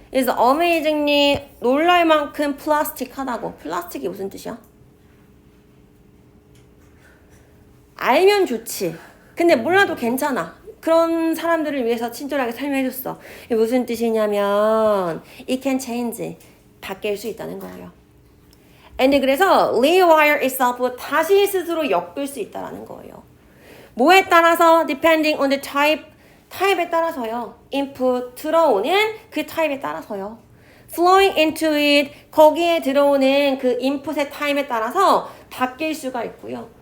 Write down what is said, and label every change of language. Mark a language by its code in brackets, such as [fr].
[en] is amazingly [ko] 놀랄 만큼 플라스틱하다고. 플라스틱이 무슨 뜻이야? 알면 좋지. 근데 몰라도 괜찮아. 그런 사람들을 위해서 친절하게 설명해줬어. 이게 무슨 뜻이냐면 [en] it can change. [ko] 바뀔 수 있다는 거예요. [en] and [ko] 그래서 [en] rewire itself. [ko] 다시 스스로 엮을 수 있다는 거예요. 뭐에 따라서? [en] depending on the type. [ko] 타입에 따라서요. input 들어오는 그 타입에 따라서요. [en] flowing into it. [ko] 거기에 들어오는 그 인풋의 타입에 따라서 바뀔 수가 있고요.